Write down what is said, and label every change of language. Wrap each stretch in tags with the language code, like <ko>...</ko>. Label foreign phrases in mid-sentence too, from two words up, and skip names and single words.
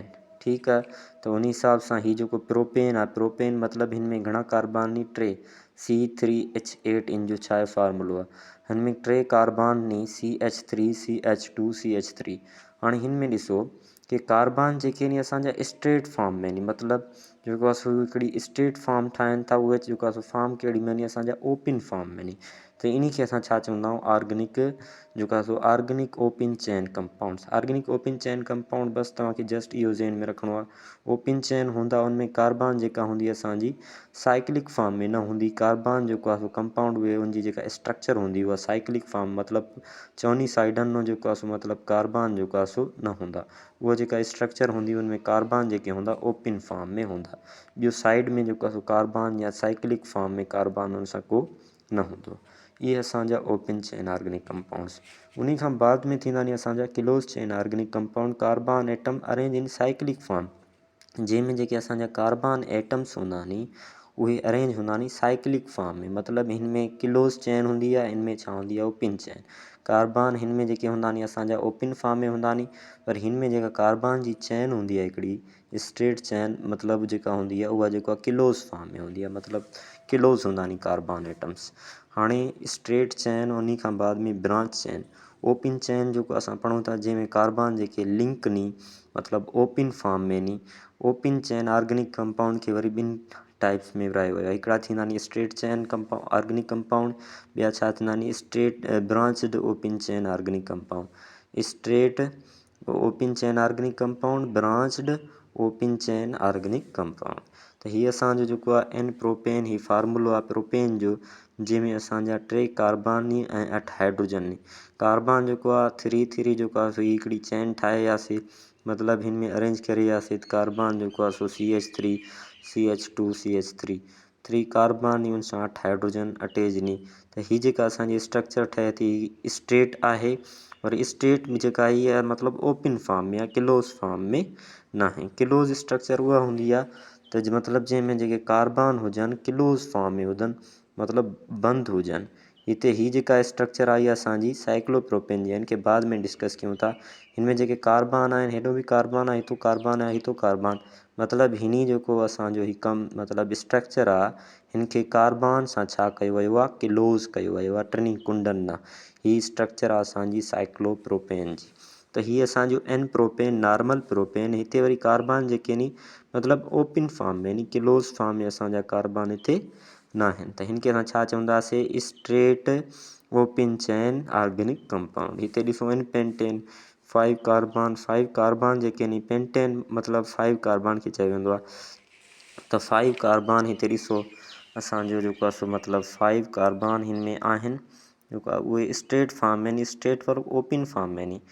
<sd>ठीकु आहे। त उन हिसाब सां हीउ जेको प्रोपेन आहे, प्रोपेन मतिलबु हिन में घणा कार्बन नी, 3, C3H8 इन जो छा आहे फार्मूलो आहे। हिन में 3 कार्बन नी, CH3, CH2, CH3। हाणे हिन में ॾिसो कि कार्बन जेके नी असांजा</sd> <en>straight form</en> <sd>में नी, मतिलबु जेको आहे सो हिकिड़ी</sd> <en>straight form</en> <sd>ठाहिनि था, उहे जेको आहे सो फॉर्म कहिड़ी में नी, असांजा</sd> <en>open form</en> <sd>में नी। त इन खे असां छा चवंदा आहियूं, ऑर्गेनिक जेको आहे सो</sd> <en>organic open chain compounds. organic open chain compound</en> <sd>बसि तव्हांखे जस्ट इहो ज़हन में रखिणो आहे।</sd> <en>open chain</en> <sd>हूंदा उनमें कार्बन जेका हूंदी असांजी</sd> <en>cyclic form</en> <sd>में न हूंदी। कार्बन जेको आहे सो कंपाउंड उहे उनजी जेका स्ट्रक्चर हूंदी उहा</sd> <en>cyclic form,</en> <sd>मतिलबु चवनी साइडनि में जेको आहे सो मतिलबु कार्बन जेको आहे सो न हूंदा। उहा जेका स्ट्रक्चर हूंदी उनमें कार्बन जेके हूंदा</sd> <en>open form</en> <sd>में हूंदा। ॿियो साइड में जेको आहे सो कार्बन या</sd> <en>cyclic form</en> <sd>में कार्बन उन सां को न हूंदो। इहे असांजा</sd> <en>open chain organic compounds.</en> <sd>उन खां बाद में थींदा आहिनि असांजा</sd> <en>close chain organic compound. carbon atom arrange in cyclic form,</en> <sd>जंहिंमें जेके असांजा</sd> <en>carbon atoms</en> <sd>हूंदा आहिनि उहे अरेंज हूंदा आहिनि</sd> <en>cyclic form</en> <sd>में। मतिलबु हिन में</sd> <en>close chain</en> <sd>हूंदी आहे, हिन में छा हूंदी आहे,</sd> <en>open chain.</en> <sd>कार्बन हिन में जेके हूंदा आहिनि असांजा</sd> <en>open form</en> <sd>में हूंदा आहिनि, पर हिन में जेका कार्बन जी चेन हूंदी आहे हिकिड़ी</sd> <en>straight chain,</en> <sd>मतिलबु जेका हूंदी आहे उहा जेको आहे</sd> <en>close form</en> <sd>में हूंदी आहे, मतिलबु क्लोज हूंदा आहिनि</sd> <en>carbon atoms.</en> <sd>हाणे</sd> <en>straight chain</en> <sd>उन खां बाद में</sd> <en>branch chain, open chain</en> <sd>जेको असां पढ़ूं था जंहिंमें कार्बन जेके लिंक नी मतिलबु</sd> <en>open form</en> <sd>में नी।</sd> <en>open chain organic compound</en> <sd>खे वरी ॿिनि टाइप्स में विरायो वियो आहे। हिकिड़ा थींदा नी</sd> <en>straight chain organic compound,</en> <sd>ॿिया छा थींदा नी</sd> <en>straight branched open chain organic compound. straight open chain organic compound, branched open chain organic compound.</en> <sd>त हीअ असांजो जेको आहे</sd> <en>n propane,</en> <sd>ही फार्मूलो आहे प्रोपेन जो, जंहिंमें असांजा 3 कार्बन नी ऐं 8 हाइड्रोजन नी। कार्बन जेको आहे 3 जेको आहे सो हिकिड़ी चैन ठाहे वियासीं, मतिलबु हिन में अरेंज करे वियासीं त कार्बन जेको आहे सो CH3 CH2 CH3 3 कार्बन नी, उन सां 8 हाइड्रोजन अटैच नी। त हीअ जेका असांजी स्ट्रक्चर ठहे थी स्ट्रेट आहे, और स्ट्रेट में जेका हीअ आहे मतिलबु</sd> <en>open form</en> <sd>में या</sd> <en>close form</en> <sd>में न आहे।</sd> <en>close structure</en> <sd>उहा हूंदी आहे त मतिलबु जंहिंमें जेके कार्बन हुजनि</sd> <en>close form</en> <sd>में हुजनि, मतिलबु बंदि हुजनि। हिते ही जेका स्ट्रक्चर आई आहे असांजी साइक्लोप्रोपेन जी, इनखे बाद में डिस्कस कयूं था। हिन में जेके कार्बन आहिनि, हेॾो बि कार्बन आहे, हितो कार्बन आहे, हितो कार्बन, मतिलबु हिन जेको असांजो ही कमु मतिलबु स्ट्रक्चर आहे, हिन खे कार्बन सां छा कयो वियो आहे, क्लोज कयो वियो आहे टिनी कुंडनि सां। ही स्ट्रक्चर आहे असांजी साइक्लोप्रोपेन जी। त हीअ असांजो</sd> <en>n propane, normal propane.</en> <sd>हिते वरी कार्बन जेके नी मतिलबु</sd> <en>open form</en> <sd>में नी,</sd> <en>close form</en> <sd>में असांजा कार्बन हिते न आहिनि। त हिन खे असां छा चवंदासीं,</sd> <en>straight open chain organic compound.</en> <sd>हिते ॾिसो इन पेंटेन 5 कार्बन जेके नी, पेंटेन मतिलबु 5 कार्बन खे चयो वेंदो आहे। त 5 कार्बन हिते ॾिसो असांजो जेको आहे सो मतिलबु 5 कार्बन हिन में आहिनि जेको आहे उहे</sd> <en>straight form</en> <sd>में नी, स्ट्रेट पर</sd> <en>open form</en> <sd>में नी।</sd>